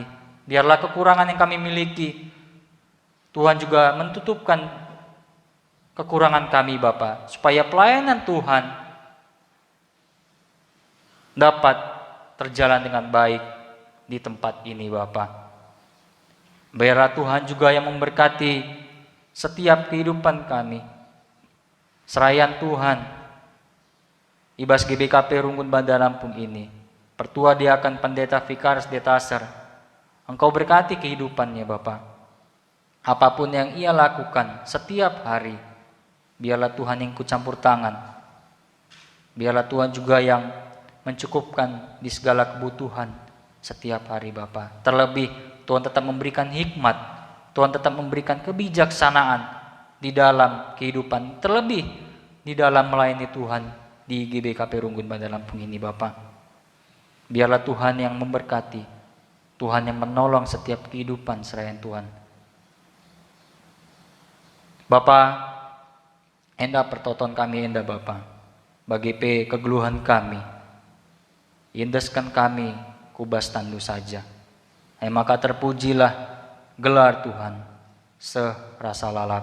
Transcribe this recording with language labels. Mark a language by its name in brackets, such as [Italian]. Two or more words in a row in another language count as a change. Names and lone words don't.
[Indonesian] Biarlah kekurangan yang kami miliki, Tuhan juga mentutupkan kekurangan kami Bapa, supaya pelayanan Tuhan dapat terjalan dengan baik di tempat ini Bapa. Biarlah Tuhan juga yang memberkati setiap kehidupan kami. [Batak Karo] Serayan Tuhan, ibas GBKP Runggun Bandar Lampung ini, [Indonesian] pertua diakan pendeta vikaris detaser, Engkau berkati kehidupannya Bapa. Apapun yang ia lakukan setiap hari, biarlah Tuhan yang kucampur tangan. Biarlah Tuhan juga yang mencukupkan di segala kebutuhan setiap hari Bapa. Terlebih Tuhan tetap memberikan hikmat, Tuhan tetap memberikan kebijaksanaan di dalam kehidupan, terlebih di dalam melayani Tuhan di GBKP Runggun Bandar Lampung ini Bapa. Biarlah Tuhan yang memberkati, Tuhan yang menolong setiap kehidupan serayan Tuhan. [Batak Karo] Bapa, enda pertoton kami enda Bapa, bagi pe kegeluhan kami, indeskan kami kubas tandu saja. [Indonesian] Maka terpujilah gelar Tuhan [Batak Karo] serasa lalap.